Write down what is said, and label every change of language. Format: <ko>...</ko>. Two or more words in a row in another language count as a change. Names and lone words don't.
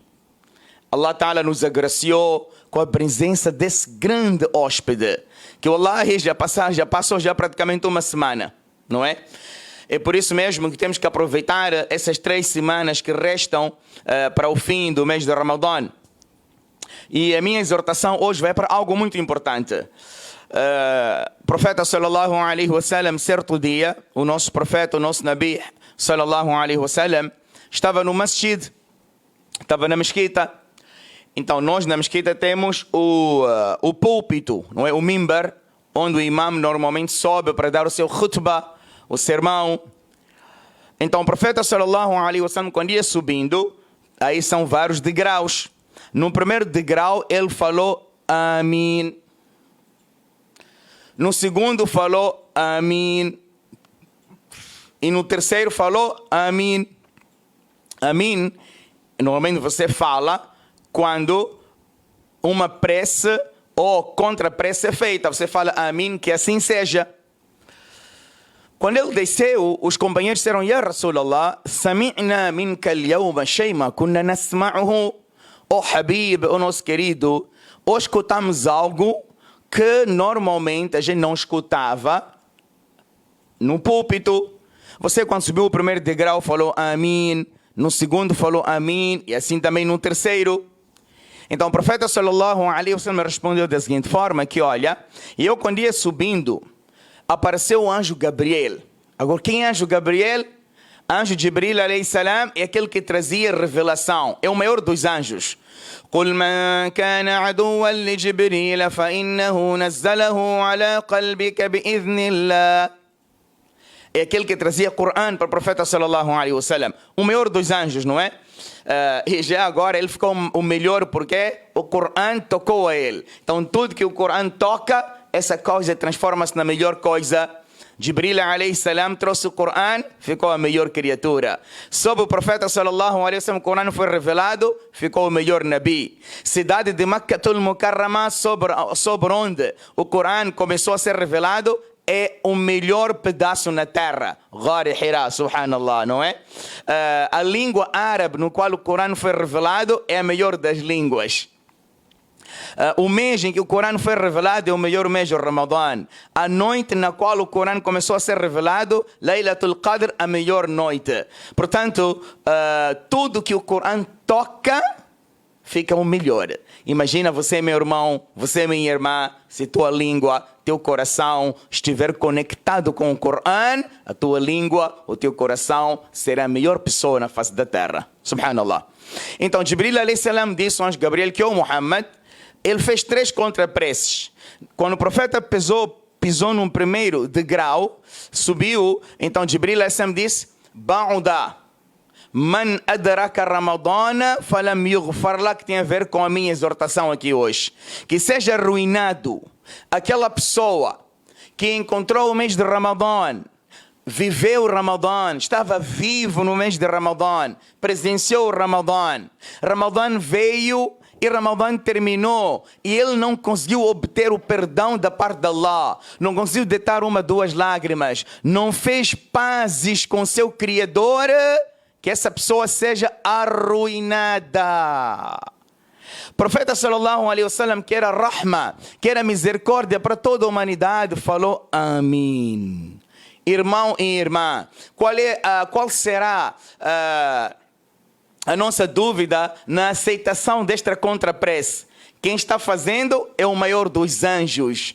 <pt>Allah Ta'ala nos agraciou com a presença desse grande hóspede, que wallahi já passou praticamente uma semana, não é? É por isso mesmo que temos que aproveitar essas 3 semanas que restam para o fim do mês de Ramadã. E a minha exortação hoje vai para algo muito importante. O profeta</pt> <ar>صلى الله عليه وسلم,</ar> <pt>certo dia, o nosso profeta, o nosso Nabi</pt> <ar>صلى الله عليه وسلم,</ar> <pt>estava no masjid, estava na mesquita. Então nós na mesquita temos o púlpito, não é? O mimbar, onde o imam normalmente sobe para dar o seu khutbah, o sermão. Então o profeta</pt> <ar>صلى الله عليه وسلم,</ar> <pt>quando ia subindo, aí são vários degraus. No primeiro degrau ele falou Amin. No segundo falou Amin. E no terceiro falou Amin. Amin, normalmente você fala quando uma prece ou contra-prece é feita. Você fala Amin, que assim seja. Quando ele desceu, os companheiros disseram:</pt> <ar>يا رسول الله سمعنا منك اليوم شيء ما كنا نسمعه.</ar> <pt>Oh Habib, o nosso querido, hoje escutamos algo que normalmente a gente não escutava no púlpito. Você, quando subiu o primeiro degrau, falou Amin. No segundo falou Amin. E assim também no terceiro. Então o profeta</pt> <ar>صلى الله عليه وسلم</ar> <pt>respondeu da seguinte forma, que olha, eu quando ia subindo, apareceu o anjo Gabriel. Agora, quem é anjo Gabriel? Anjo Jibril</pt> <ar>عليه السلام</ar> <pt>é aquele que trazia revelação. É o maior dos anjos.</pt> <ar>قل من كان عدوا لجبريل فإنه نزله على قلبك بإذن الله.</ar> <pt>É aquele que trazia Coran para o profeta</pt> <ar>صلى الله عليه وسلم.</ar> <pt>O maior dos anjos, não é? E já agora ele ficou o melhor porque o Coran tocou a ele. Então tudo que o Coran toca, essa coisa transforma-se na melhor coisa. Jibril</pt> <ar>عليه السلام</ar> <pt>trouxe o Coran, ficou a melhor criatura. Sobre o profeta</pt> <ar>صلى الله عليه وسلم,</ar> <pt>o Coran foi revelado, ficou o melhor Nabi. Cidade de Makkatul Mukarramah, sobre onde o Coran começou a ser revelado, é o melhor pedaço na terra. Ghari Hira, subhanallah, não é? A língua árabe no qual o Coran foi revelado é a melhor das línguas. O mês em que o Corão foi revelado é o melhor mês, o Ramadã. A noite na qual o Corão começou a ser revelado, Laylatul Qadr, a melhor noite. Portanto, tudo que o Corão toca, fica o melhor. Imagina você, meu irmão, você, minha irmã, se tua língua, teu coração estiver conectado com o Corão, a tua língua, o teu coração será a melhor pessoa na face da terra. Subhanallah. Então, Jibril</pt> <ar>عليه السلام</ar> <pt>disse ao anjo Gabriel que o Muhammad, ele fez 3 contrapreces. Quando o profeta pisou num primeiro degrau, subiu, então Jibril</pt> <ar>عليه السلام</ar> <pt>disse,</pt> <ar>بعد من أدرك رمضان فلم يغفر لك,</ar> <pt>que tem a ver com a minha exortação aqui hoje. Que seja arruinado aquela pessoa que encontrou o mês de Ramadã, viveu o Ramadã, estava vivo no mês de Ramadã, presenciou o Ramadã. Ramadã veio e Ramadã terminou e ele não conseguiu obter o perdão da parte de Allah, não conseguiu deitar 1, 2 lágrimas, não fez pazes com seu Criador, que essa pessoa seja arruinada. O profeta</pt> <ar>صلى الله عليه وسلم,</ar> <pt>que era rahma, que era misericórdia para toda a humanidade, falou amém. Irmão e irmã, qual será a nossa dúvida na aceitação desta contraprece? Quem está fazendo é o maior dos anjos.</pt>